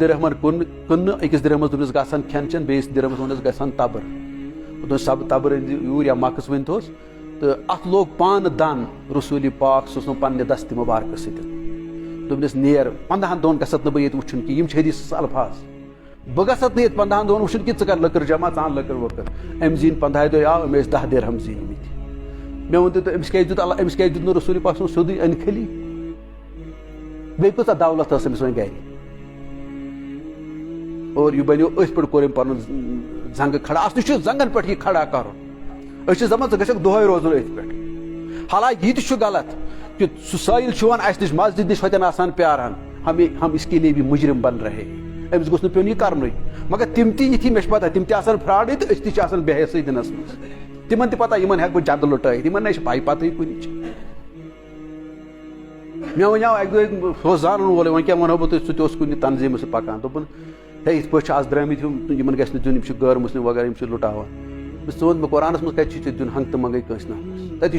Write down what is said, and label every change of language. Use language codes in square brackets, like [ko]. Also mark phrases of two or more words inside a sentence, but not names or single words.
[ks] درہمن کٕننہٕ أکِس درہمس دوٚپنس گژھن کھٮ۪ن چٮ۪ن بیٚیِس درہمس ووٚننس گژھن تبر دوٚپنس سب تبر أنۍ زِ یوٗرۍ یا مکس ؤنتوس تہٕ اتھ لوگ پانہٕ دن رسول پاک سُہ اوس پننہِ دستہِ مبارکہٕ سۭتۍ دوٚپنس نیر 15 دۄہن گژھت نہٕ بہٕ ییٚتہِ وٕچھُن کینٛہہ یِم چھِ حدیثس الفاظ بہٕ گژھت نہٕ ییٚتہِ 15 دۄہن وٕچھُن کہِ ژٕ کر لٔکٕر جمع ژٕ ان لٔکٕر ؤکٕر أمۍ زیٖنۍ 15 دۄہ آو أمۍ ٲسۍ 10 درہم زیٖنمٕتۍ مےٚ ؤنتو تُہۍ أمِس کیازِ دیُت نہٕ رسول پاک سُنٛد سیوٚدُے أنۍ کھٔلی بیٚیہِ کۭژاہ دولت ٲس أمِس وۄنۍ گرِ اور یہِ بنیو أتھۍ پٮ۪ٹھ کوٚر أمۍ پنُن زنگہٕ کھڑا اصلی چھُ زنگن پٮ۪ٹھ یہِ کھڑا کرُن أسۍ چھِ دپان ژٕ گژھکھ دۄہے روزُن أتھۍ پٮ۪ٹھ حالانکہ یہِ تہِ چھُ غلط کہ سُہ سٲیِل چھُ یِوان اسہِ نِش مسجد نِش ہوتٮ۪ن آسان پیاران [ur] ہم اس کے لیے بھی مجرم بن رہے [ks] أمِس گوٚژھ نہٕ پیوٚن یہِ کرنُے مگر تِم تہِ یِتھی مےٚ چھِ پتہ تِم تہِ آسان فرٛاڈٕے تہٕ أسۍ تہِ چھِ آسان بے حیثی دِنس منٛز تِمن تہِ پتہ یِمن ہٮ۪کہٕ بہٕ جدٕ لُٹٲیِتھ یِمن نَے چھِ پاے پتہٕے کُنِچ مےٚ وَنیو اکہِ دۄہ سُہ اوس زانن وولٕے وۄنۍ کیٛاہ ونہو بہٕ تۄہہِ سُہ تہِ اوس کُنہِ تنظیٖمس سۭتۍ پکان دوٚپُن ہے یِتھ پٲٹھۍ چھِ آز درٛٲمٕتۍ یِمن گژھِ نہٕ دیُن یِم چھِ غٲر مسلم وغیرہ یِم چھِ لُٹاوان ژٕ ووٚن مےٚ قرآنس منٛز کتہِ چھُ ژےٚ دیُن ہنٛگہٕ تہٕ منٛگے کٲنٛسہِ نفرس تتی